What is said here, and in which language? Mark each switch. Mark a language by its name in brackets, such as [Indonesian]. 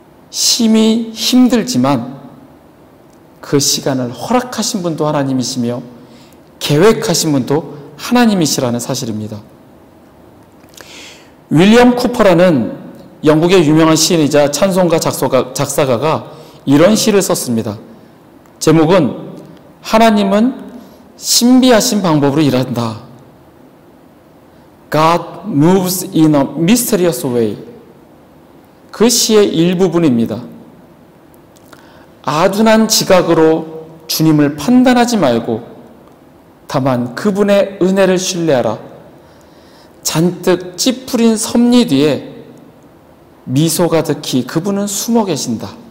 [Korean] 심히 힘들지만 그 시간을 허락하신 분도 하나님이시며 계획하신 분도 하나님이시라는 사실입니다. 윌리엄 쿠퍼라는 영국의 유명한 시인이자 찬송가 작사가가 이런 시를 썼습니다. 제목은 하나님은 신비하신 방법으로 일한다. [English] God moves in a mysterious way. [Korean] 그 시의 일부분입니다. 아둔한 지각으로 주님을 판단하지 말고 다만 그분의 은혜를 신뢰하라. 잔뜩 찌푸린 섭리 뒤에 미소 가득히 그분은 숨어 계신다.